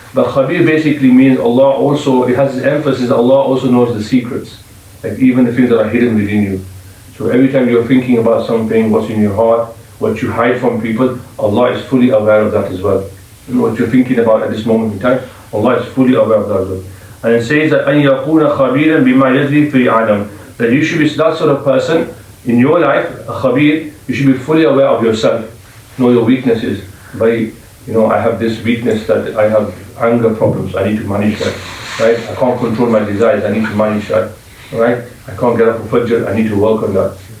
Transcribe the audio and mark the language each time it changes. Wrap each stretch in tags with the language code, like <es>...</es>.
<en>But Khabir basically means Allah also, it has this emphasis, Allah also knows the secrets. Like even the things that are hidden within you. So every time you're thinking about something, what's in your heart, what you hide from people, Allah is fully aware of that as well. What you're thinking about at this moment in time, Allah is fully aware of that as well. And it says that</en> <ar>أَن يَكُونَ خَبِيرًا بِمَا يَجْرِي فِي عَالَمٍ.</ar> <en>That you should be that sort of person in your life, a khabir, you should be fully aware of yourself. Know your weaknesses. I have this weakness that I have anger problems, I need to manage that. Right? I can't control my desires, I need to manage that. Right? I can't get up for Fajr, I need to work on that.</en>